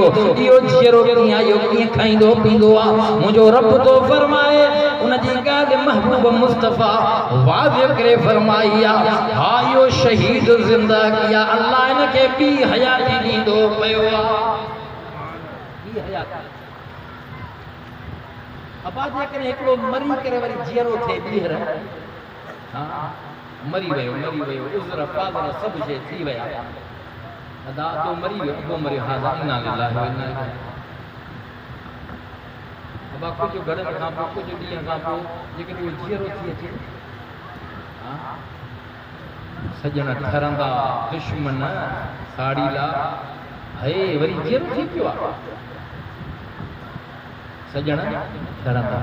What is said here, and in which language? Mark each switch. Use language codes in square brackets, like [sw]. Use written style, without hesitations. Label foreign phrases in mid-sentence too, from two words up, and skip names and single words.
[sd] इहो जीअरो कीअं आहे, इहो कीअं खाईंदो पींदो आहे? मुंहिंजो रब थो फरमाए, उनजी ॻाल्हि महबूब मुस्तफ़ा वाज़िह करे फरमाई आहे, हा इहो शहीद ज़िंदा किया, अल्लाह इनखे ॿी हयाती ॾींदो पियो आहे। ॿी हयाती अबा जेकॾहिं हिकिड़ो मरी करे वरी जीअरो थिए ॿीहर, हा मरी वियो उज़र पाज़र सभु शइ थी विया, अदा तो मरी वियो, अबो मरियो, हा [ar] إنا لله وإنا إليه. [sd] अबा कुझु घड़नि खां पोइ कुझु ॾींहं खां पोइ जेकॾहिं उहो जीअरो थी अचे, सजन ठरंदा दुश्मन साड़ीला, हे वरी जीअरो थी पियो आहे, सजन ठरंदा।